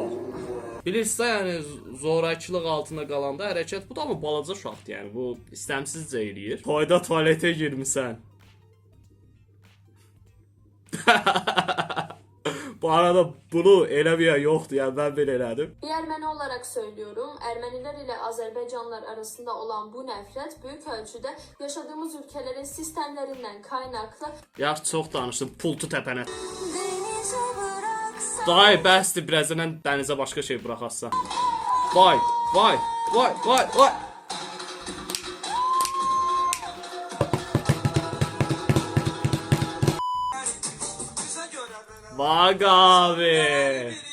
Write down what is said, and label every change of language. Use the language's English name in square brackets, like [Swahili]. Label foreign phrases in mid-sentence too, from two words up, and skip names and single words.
[Azerbaijani] Bilirsə, yəni zorakılıq altında qalanda hərəkət bu da mı balaca uşaqdır, yəni bu istəmsizcə eləyir. Toyda tualetə girmisən. Bu arada bunu eləməyən yoxdur, yəni ben belə elədim. [Turkish] Bir Ermeni olarak söylüyorum, Ermeniler ile Azerbaycanlılar arasında olan bu nefret büyük ölçüde yaşadığımız ülkelerin sistemlerinden kaynaklı. [Azerbaijani] Yaxşı, çox danışdım, pultu təpənə. Dayı, bəsdir, birazdan dənizə başqa şey bıraxarsan. [Turkish] Vay, vay, vay, vay, vay. Bak abi.